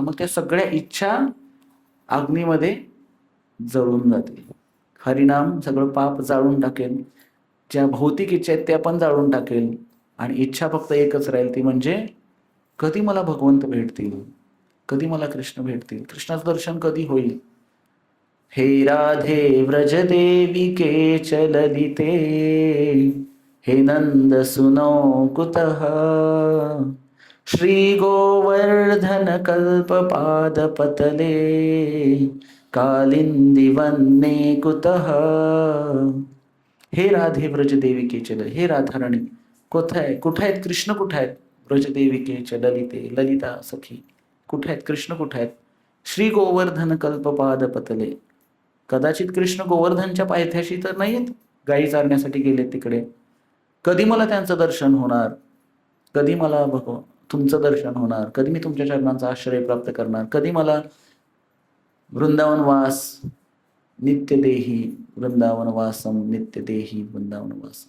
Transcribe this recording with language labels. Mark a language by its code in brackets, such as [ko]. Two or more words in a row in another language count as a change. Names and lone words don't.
[mr] मग त्या सगळ्या इच्छा अग्नीमध्ये जळून जातील. हरिनाम सगळं पाप जाळून टाकेल. ज्या भौतिक इच्छा आहेत त्या पण जाळून टाकेल. आणि इच्छा फक्त एकच राहील, ती म्हणजे कधी मला भगवंत भेटतील, कधी मला कृष्ण भेटतील, कृष्णाचं दर्शन कधी होईल. [sa] हे राधे व्रज देविके च ललिते, हे नंद सुनो कुतः, श्री गोवर्धन कल्प पाद पतले, कालिंदी वन्ने कुतः. हे राधे व्रज देविके च, [mr] हे राधाराणी कुठे आहे, कुठे आहेत कृष्ण, कुठे आहेत? [sa] व्रज देविके च ललिते, [mr] ललिता सखी कुठे आहेत, कृष्ण कुठे आहेत? [sa] श्री गोवर्धन कल्पपाद पतले. [mr] कदाचित कृष्ण गोवर्धनच्या पायथ्याशी तर नाहीत, गायी चारण्यासाठी गेले तिकडे. कधी मला त्यांचं दर्शन होणार, कधी मला तुमचं दर्शन होणार, कधी मी तुमच्या चरणांचा आश्रय प्राप्त करणार, कधी मला वृंदावनवास [sa] नित्य देही वृंदावनवासम नित्य देही वृंदावनवासम.